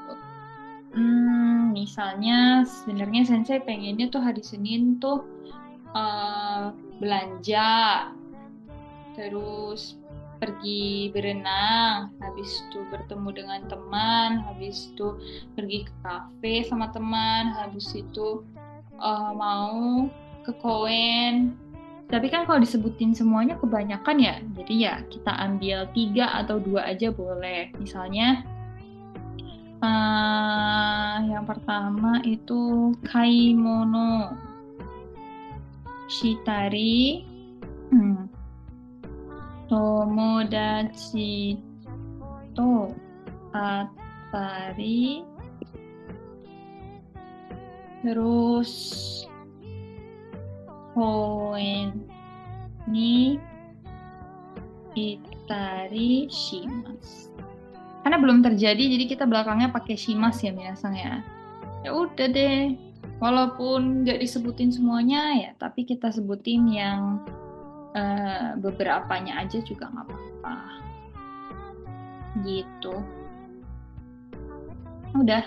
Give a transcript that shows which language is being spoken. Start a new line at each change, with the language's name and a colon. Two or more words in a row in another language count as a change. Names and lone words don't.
Indonesian: Misalnya sebenarnya Sensei pengennya tuh hari Senin tuh belanja, terus pergi berenang, habis itu bertemu dengan teman, habis itu pergi ke kafe sama teman, habis itu mau ke koen. Tapi kan kalau disebutin semuanya kebanyakan ya, jadi ya kita ambil 3 atau 2 aja boleh. Misalnya yang pertama itu
Japanese: 買い物したり友達とあたり, terus 公園にいたりします.
Indonesian: Karena belum terjadi jadi kita belakangnya pakai shimas ya minasang ya. Ya udah deh. Walaupun nggak disebutin semuanya ya, tapi kita sebutin yang beberapanya aja juga nggak apa-apa. Gitu. Udah.